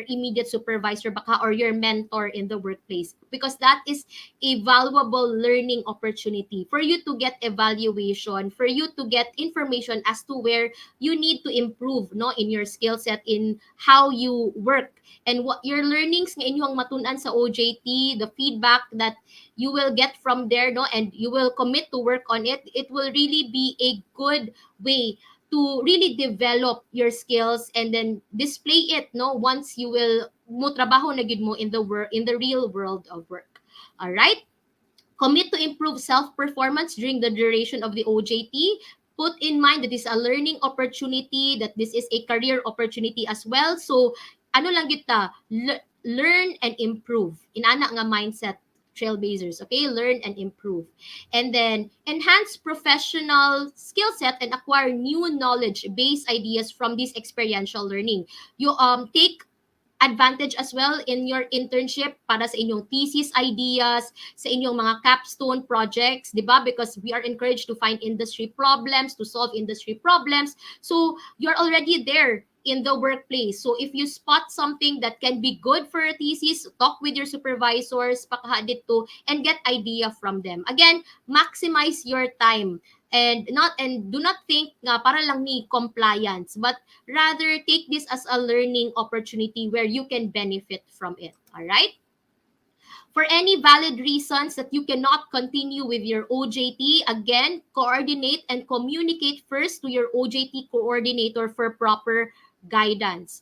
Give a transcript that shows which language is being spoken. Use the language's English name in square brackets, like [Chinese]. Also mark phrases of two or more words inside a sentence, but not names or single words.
[English] immediate supervisor baka or your mentor in the workplace, because that is a valuable learning opportunity for you to get evaluation, for you to get information as to where you need to improve, no, in your skill set, in how you work, and what your learnings [Hiligaynon] nga inyong matunan sa [English] OJT, the feedback that you will get from there, no, and you will commit to work on it. It will really be a good way to really develop your skills and then display it, no, once you will [Hiligaynon] mo trabaho na gid mo [English] in the real world of work. All right? Commit to improve self-performance during the duration of the OJT. Put in mind that this is a learning opportunity, that this is a career opportunity as well. So, [Hiligaynon] ano lang kita, [English] learn and improve. [Hiligaynon] Inana nga [English] mindset, trailblazers, okay? Learn and improve. And then, enhance professional skill set and acquire new knowledge-based ideas from this experiential learning. You take advantage as well in your internship [Hiligaynon] para sa inyong [English] thesis ideas, [Hiligaynon] sa inyong mga [English] capstone projects, di ba? Because we are encouraged to find industry problems, to solve industry problems. So, you're already there in the workplace. So, if you spot something that can be good for a thesis, talk with your supervisors, [Hiligaynon] pakahadit to, [English] and get idea from them. Again, maximize your time. And do not think [Hiligaynon] nga para lang ni [English] compliance, but rather take this as a learning opportunity where you can benefit from it. All right? For any valid reasons that you cannot continue with your OJT, again, coordinate and communicate first to your OJT coordinator for proper guidance.